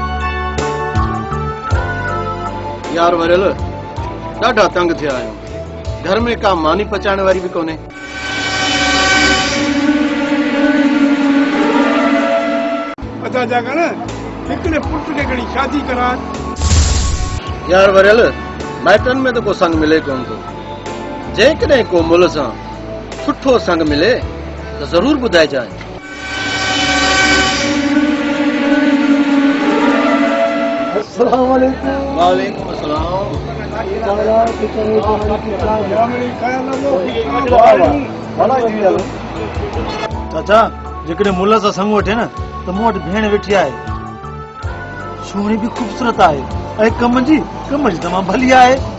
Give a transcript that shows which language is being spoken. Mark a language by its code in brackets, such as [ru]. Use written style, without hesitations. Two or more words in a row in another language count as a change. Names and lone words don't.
[sd] यार वरियल ॾाढा तंग थिया आहियूं। घर में का मानी पचाइण वारी भी कोन्हे। अदा जागा न हिकिड़े पुट खे खणी शादी करा। यार वरियल माइटन में तो को संग मिले कोन थो। जेकॾहिं को मुल्ह सां सुठो संग मिले तो जरूर ॿुधाइजांइ। [ar] السلام عليكم. وعليكم السلام. [sd] चाचा जेकॾहिं मुल्ह सां संग वठे न त मूं वटि भेण वेठी आहे। सुहिणी बि ख़ूबसूरत आहे ऐं कम जी तमामु भली आहे।